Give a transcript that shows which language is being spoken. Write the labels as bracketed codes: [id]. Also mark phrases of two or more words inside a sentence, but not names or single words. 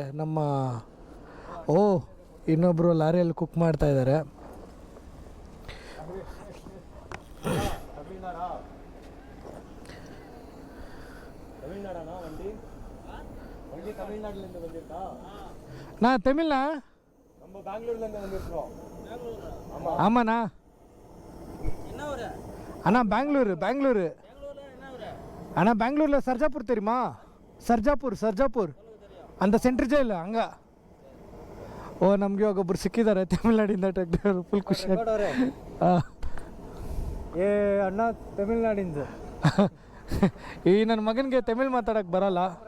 [kn] ನಮ್ಮ ಇನ್ನೊಬ್ಬರು ಲಾರಿಯಲ್ಲಿ ಕುಕ್ ಮಾಡ್ತಾ ಇದ್ದಾರೆ. ನಾ ತಮಿಳ್ನ [ta] நம்ம பெங்களூர்ல இருந்து வந்திருக்கோம். ஆமாண்ணா. அண்ணா பெங்களூரு அண்ணா பெங்களூரில் சர்ஜாப்பூர் தெரியுமா? [kn] ಸರ್ಜಾಪುರ್ ಅಂತ [en] central jail [kn] ಹಂಗ. ಓ ನಮಗೆ ಒಬ್ಬೊಬ್ರು ಸಿಕ್ಕಿದ್ದಾರೆ ತಮಿಳ್ನಾಡಿಂದ [en] truck driver, [kn] ಫುಲ್ ಖುಷಿ. ಹಾಂ ಏ ಅಣ್ಣ ತಮಿಳ್ನಾಡಿಂದ. ಈ ನನ್ನ ಮಗನಿಗೆ ತಮಿಳ್ ಮಾತಾಡೋಕ್ಕೆ ಬರಲ್ಲ.